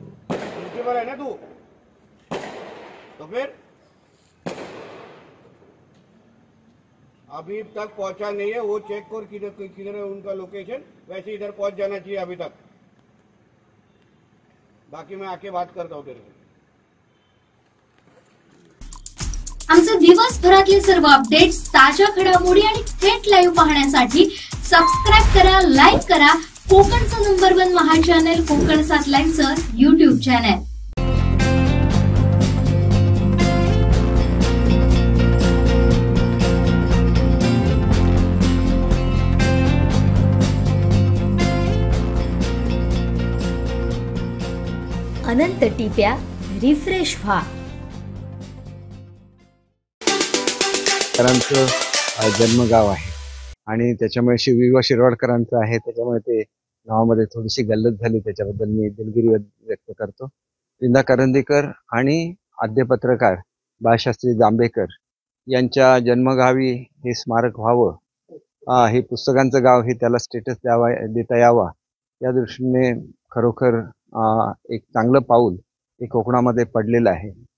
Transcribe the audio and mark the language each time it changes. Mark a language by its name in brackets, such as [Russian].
[Hindi] Principal है ना तू? तो फिर अभी तक पहुंचा नहीं है, वो चेक कर किधर है उनका लोकेशन, वैसे इधर पहुंच जाना चाहिए अभी तक। बाकी मैं आके बात करता हूँ तेरे से। [Marathi] आमचे दिवसभरातले सर्व अपडेट्स, ताज्या घडामोडी आणि थेट लाईव्ह पाहण्यासाठी सबस्क्राईब करा, लाईक करा कोकणचं नंबर 1 महा चॅनल कोकण 7 लाईव्हचं YouTube चॅनल। अनंत टिप्या, रिफ्रेश व्हा। करांचं जन्मगाव आहे आणि त्याच्यामुळे विवा शिरवाडकरांचं आहे, त्याच्यामुळे ते गावामध्ये थोडीशी गल्लत झाली, त्याच्याबद्दल मी दिलगिरी व्यक्त करतो। विंदा करंदीकर आणि आद्य पत्रकार बाळशास्त्री जांभेकर यांच्या जन्मगावी हे स्मारक व्हावं, हे पुस्तकांचं गाव हे त्याला स्टेटस देता यावा, या दृष्टीने खरोखर एक चांगलं पाऊल हे कोकणामध्ये पडलेलं आहे।